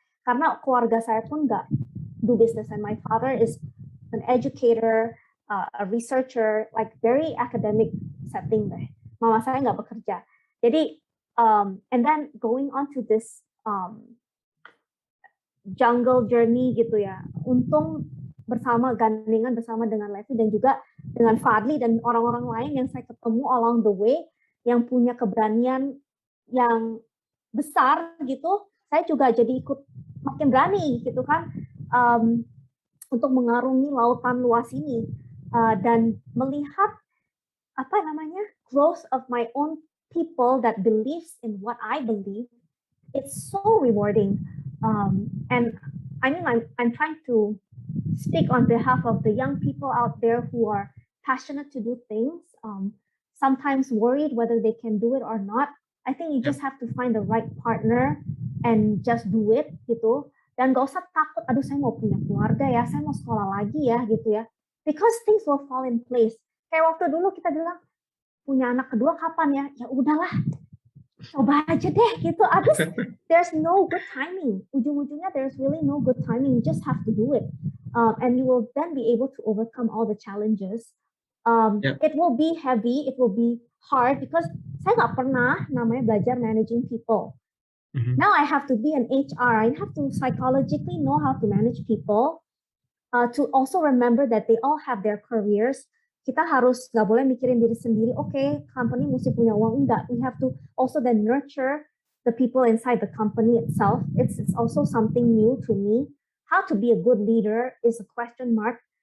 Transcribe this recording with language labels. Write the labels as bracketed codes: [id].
[id] Karena keluarga saya pun gak [en] do business, and my father is an educator, a researcher, like very academic setting deh. [id] Mama saya nggak bekerja. Jadi, [en] and then going on to this jungle journey [id] gitu ya. Untung gandengan bersama dengan Levi dan juga dengan Fadli dan orang-orang lain yang saya ketemu [en] along the way [id] yang punya keberanian yang besar gitu. Saya juga jadi ikut makin berani gitu kan, untuk mengarungi lautan luas ini. Dan melihat [en] growth of my own people that believes in what I believe, it's so rewarding. And I'm trying to speak on behalf of the young people out there who are passionate to do things, sometimes worried whether they can do it or not. I think you just have to find the right partner and just do it gitu. [id] Dan gak usah takut, aduh saya mau punya keluarga ya, saya mau sekolah lagi ya gitu ya. [en] Because things will fall in place. [id] Kayak waktu dulu kita bilang, punya anak kedua kapan ya? Ya udahlah, coba aja deh gitu. Abis [en] there's no good timing. [id] Ujung-ujungnya [en] there's really no good timing. You just have to do it. And you will then be able to overcome all the challenges. It will be heavy, it will be hard, because [id] saya nggak pernah namanya belajar [en] managing people. Now I have to be an HR. I have to psychologically know how to manage people, to also remember that they all have their careers. [id] Kita harus nggak boleh mikirin diri sendiri. Okay, company mesti punya uang, enggak. [en] We have to also then nurture the people inside the company itself. It's also something new to me. How to be a good leader is a question mark.